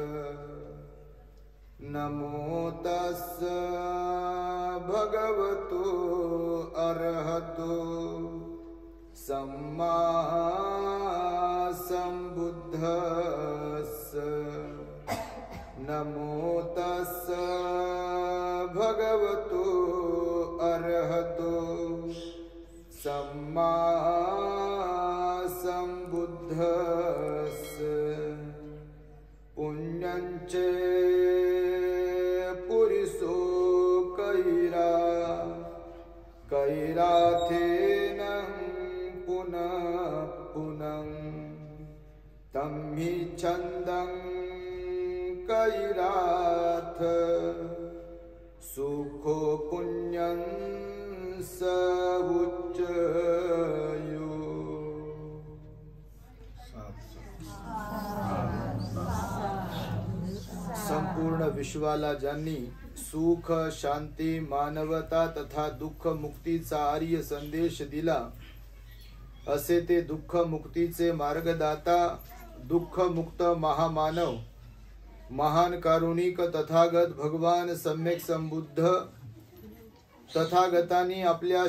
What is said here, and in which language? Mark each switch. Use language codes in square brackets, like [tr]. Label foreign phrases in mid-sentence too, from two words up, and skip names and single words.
[pi] नमो तस्स भगवतो अरहतो सम्मा संबुद्धस्स। नमो तस्स भगवतो अरहतो सम्मा संबुद्धस्स। पुण्यञ्च पुरिसो कैराथेन पुनः पुनः तं हि छन्दं कैराथ सुखो पुण्यं स उच्चयो। [mr] संपूर्ण विश्वाला ज्यांनी सुख शांती मानवता तथा दुःख मुक्तीचा आर्य संदेश दिला, असे ते दुःख मुक्तीचे मार्गदाता दुःख मुक्त महामानव महान कारुणिक तथागत भगवान सम्यक संबुद्ध तथागतांनी आपल्या